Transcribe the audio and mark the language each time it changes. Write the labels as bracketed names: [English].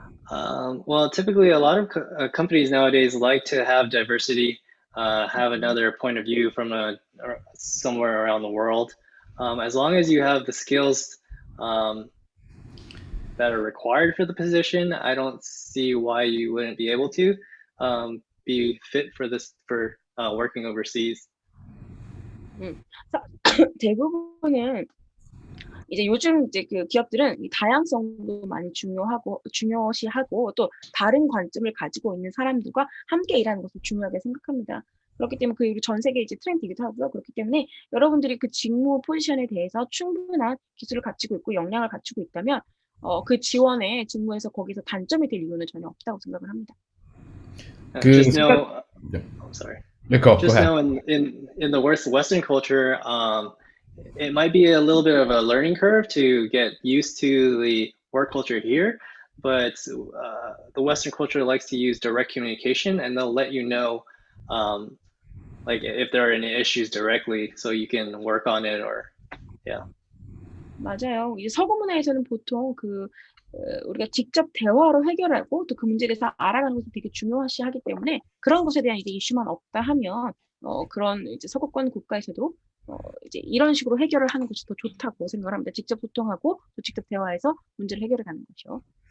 [English] Well, typically a lot of companies nowadays like to have diversity, have another point of view from somewhere around the world. As long as you have the skills that are required for the position, I don't see why you wouldn't be able to be fit for working overseas. [Korean] 대부분은 이제 요즘 이제 그 기업들은 이 다양성도 많이 중요시하고 또 다른 관점을 가지고 있는 사람들과 함께 일하는 것을 중요하게 생각합니다. 그렇기 때문에 그 전 세계 이제 트렌드이기도 하고요. 그렇기 때문에 여러분들이 그 직무 포지션에 대해서 충분한 기술을 갖추고 있고 역량을 갖추고 있다면 그 지원의 직무에서 거기서 단점이 될 이유는 전혀 없다고 생각을 합니다. [English] Just know, I'm sorry. Go Just ahead. know in the Western culture, it might be a little bit of a learning curve to get used to the work culture here, but the Western culture likes to use direct communication, and they'll let you know like if there are any issues directly, so you can work on it or yeah. [Korean] 맞아요. 이제 서구 문화에서는 보통 우리가 직접 대화로 해결하고 또 그 문제에 대해서 알아가는 것을 되게 중요시하기 때문에 그런 것에 대한 이제 이슈만 없다 하면 그런 이제 서구권 국가에서도 이제 이런 식으로 해결을 하는 것이 더 좋다고 생각을 합니다. 직접 소통하고 또 직접 대화해서 문제를 해결해 가는 거죠.